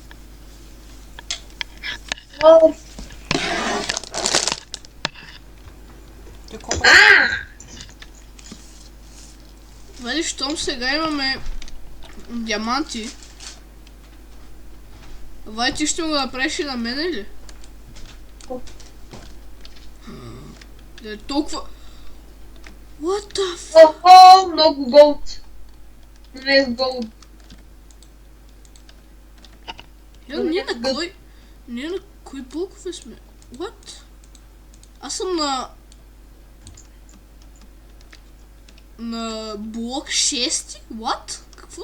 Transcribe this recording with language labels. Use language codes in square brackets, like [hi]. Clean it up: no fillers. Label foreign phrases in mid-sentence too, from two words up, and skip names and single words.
[bg] Такова. Влади, щом сега имаме диаманти, Влади, ти ще му го направиш и на мене ли? Толкова... [en] What the fuck? [bg] Много голд. Не е голд. Ние на кои блокове сме? What? Аз съм на блок 6? What? Какво?